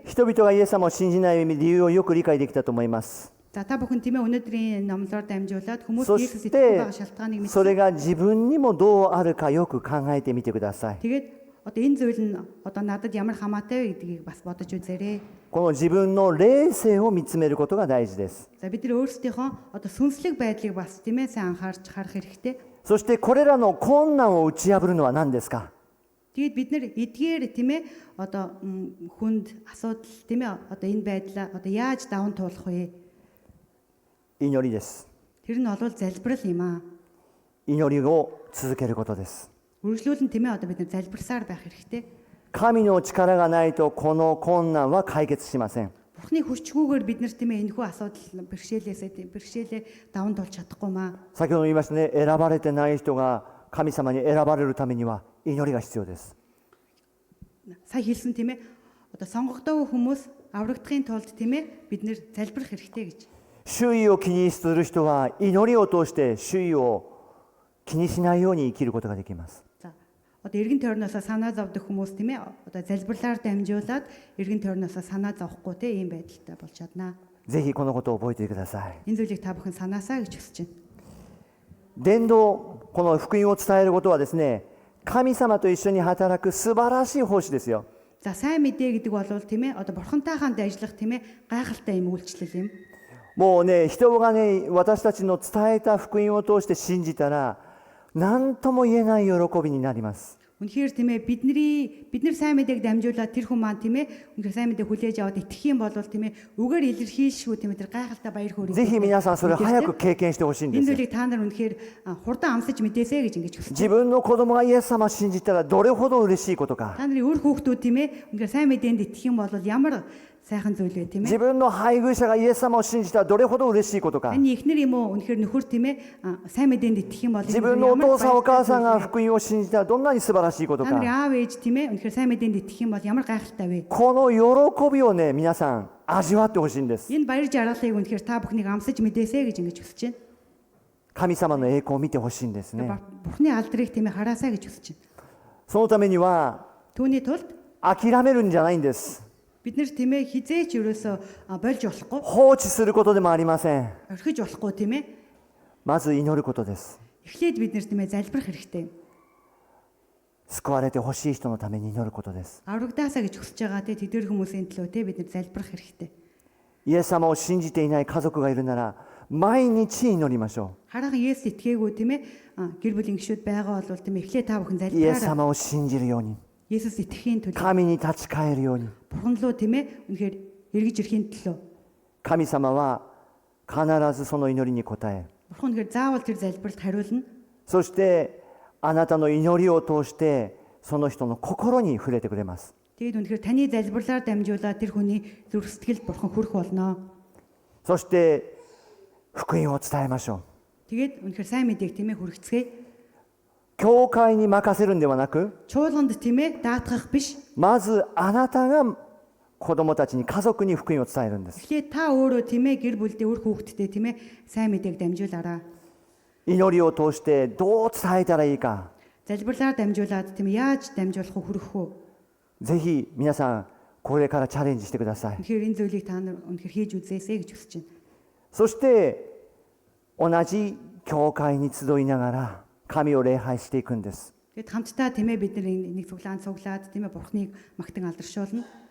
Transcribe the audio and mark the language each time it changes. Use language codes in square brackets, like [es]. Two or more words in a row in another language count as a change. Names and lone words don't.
[ja] 人々がイエス様を信じない理由をよく理解できたと思います。 [mn] За та бүхэн тийм ээ өнөөдрийн номлоор дамжуулаад хүмүүс [ja] そ [mn] Есүс [ja] し [mn] итгэж [ja] て [mn] байгаа шалтгааныг [ja] それ [mn] мэдсэн. [ja] が自分にもどうあるかよく考えてみてください。 [mn] Тэгээд одоо энэ зүйл нь одоо надад ямар хамаатай вэ гэдгийг бас бодож үзээрэй. [ja] この自分の霊性を見つめることが大事です。 [mn] За бид нар өөрсдийнхөө одоо сүнслэг байдлыг бас тийм ээ сайн анхаарч харах хэрэгтэй. [ja] そしてこれらの困難を打ち破るのは何ですか？ [mn] Тэгээд бид нар эдгээр тийм ээ одоо хүнд асуудал тийм ээ одоо энэ байдлаа одоо яаж даван туулах вэ? [ja] 祈りです。 [mn] Тэр нь бол залбирал юм аа. [ja] 祈りを続けることです。 [mn] Үргэлжлүүлэн тийм ээ одоо бид нар залбирсаар байх хэрэгтэй. [ja] 神の力がないとこの困難は解決しません。 [mn] Бурхны хүчгүйгээр бид нар тийм ээ энэхүү асуудал бэрхшээлээ даван туулж чадахгүй маа. [ja] 先ほど言いましたね、選ばれてない人が神様に選ばれるためには祈りが必要です。 [mn] Сая хэлсэн тийм ээ одоо сонгогдоогүй хүмүүс аврагдахын тулд тийм ээ бид нар залбирах хэрэгтэй гэж. [ja] 周囲を気にする人は祈りを通して周囲を気にしないように生きることができます。 [mn] За одоо эргэн тойрноос санаа зовдөг хүмүүс тийм ээ одоо залбирлаар дамжуулаад эргэн тойрноос санаа зовхгүй тийм ийм байдалтай болж чаднаа. [ja] ぜひこのことを覚えていてください。 [mn] Энэ зүйлийг та бүхэн санаасаа гэж хүсэж байна. [ja] 伝道、この福音を伝えることはですね、神様と一緒に働く素晴らしい奉仕ですよ。 [mn] За сайн мэдээ гэдэг бол тийм ээ одоо бурхантайханд ажиллах тийм ээ гайхалтай юм үйлчлэл юм. [ja] もうね、人がね、私たちの伝えた福音を通して信じたら、何とも言えない喜びになります。 [mn] Үнэхээр тийм ээ бид нар сайн мэдээг дамжуулаад тэр хүн маань тийм ээ үнэхээр сайн мэдээг хүлээж аваад итгэх юм бол тийм ээ үгээр илэрхийлшгүй тийм ээ тэр гайхалтай баяр хөөргийг [ja] ぜひ皆さんそれを早く経験してほしいんで [mn] энэ [ja] すよ。 [mn] зүйлийг та нар үнэхээр хурдан амсаж мэдээсэй гэж ингэж хүсэж [ja] 自分の子供がイエス様を信じたらどれほど嬉しいことか。 [mn] та нарын өөр хүүхдүүд тийм ээ үнэхээр сайн мэдээнд итгэх юм бол ямар сайхан зүйл вэ тийм [ja] 自 [mn] ээ [ja] 分の配偶者がイエス様を信じたらどれほど嬉しいことか。 [mn] таны эхнэр юм уу үнэхээр нөхөр тийм ээ сайн мэдээнд итгэх юм бол [ja] 自分のお父さんお母さんが福音を信じたらどんなに素晴らしいこと [mn] та нарын [ja] か。 [mn] аав ээж тийм ээ үнэхээр сайн мэдээнд итгэх юм бол ямар гайхалтай вэ [ja] この喜びをね、皆さん味わってほしいんです。 [mn] энэ баяр жаргалыг үнэхээр та бүхнийг амсаж мэдээсэй гэж ингэж хүсэж байна [ja] 神様の栄光を見てほしいんですね。 [mn] Бурхны алдрыг тийм ээ хараасаа гэж хүсэж байна [ja] そのためには [mn] түүний тулд [ja] 諦めるんじゃないんです。 [mn] бид нар тийм ээ хизээч ерөөсө болж болохгүй [ja] 放置することでもありません。 [mn] орхиж болохгүй тийм ээ [ja] まず祈ることです。 [mn] эхлээд бид нар тийм ээ залбирах хэрэгтэй [ja] 救われてほしい人のために祈ることです。 [mn] аврагдаасаа гэж хүсэж байгаа тийм тэдгээр хүмүүсийн төлөө тийм бид нар залбирах хэрэгтэй [ja] イエス様を信じていない家族がいるなら毎日祈りましょ [mn] хараахан Есүс итгээгүй тийм ээ гэр бүлийн гишүүд байгаа бол тийм ээ эхлээд та бүхэн [ja] う。イエス [mn] залбираарай [ja] 様を信じるように、 [mn] Есүс итгэхийн төлөө [ja] 神に立ち返るように。 [mn] Бурхан руу тийм ээ үнэхээр эргэж ирэхийн төлөө [ja] 神様は必ずその祈りに応え、 [mn] Бурхан үнэхээр заавал тэр залбиралд хариулна [ja] そしてあなたの祈りを通してその人の心に触れてくれます。 [mn] тэгээд үнэхээр таны залбирлаар дамжуулаад тэр хүний зүрх сэтгэлд Бурхан хүрэх болно [ja] そして福音を伝えましょ [mn] тэгээд үнэхээр сайн мэдээг тийм ээ хүргэцгээе [ja] う。教会に任せるんではなく、 [mn] чуулганд тийм ээ даатгах биш [ja] まずあなたが子供たちに家族に福音を伝えるんです。 [mn] эхлээд та өөрөө тийм ээ гэр бүлдээ өөр хүүхэдтэй тийм ээ сайн мэдээг дамжуулаарай [ja] 祈りを通してどう伝えたらいいか、 [mn] залбирлаар дамжуулаад тийм ээ яаж дамжуулах уу хүргэх үү [ja] ぜひ皆さんこれからチャレンジしてください。 [mn] үнэхээр энэ зүйлийг та нар үнэхээр хийж үзээсэй гэж хүсэж байна [ja] そして同じ教会に集いながら神を礼拝していくんです。 [mn] тэгээд хамтдаа тийм ээ бид нар нэг цуглаад тийм ээ Бурханыг магтан алдаршуулна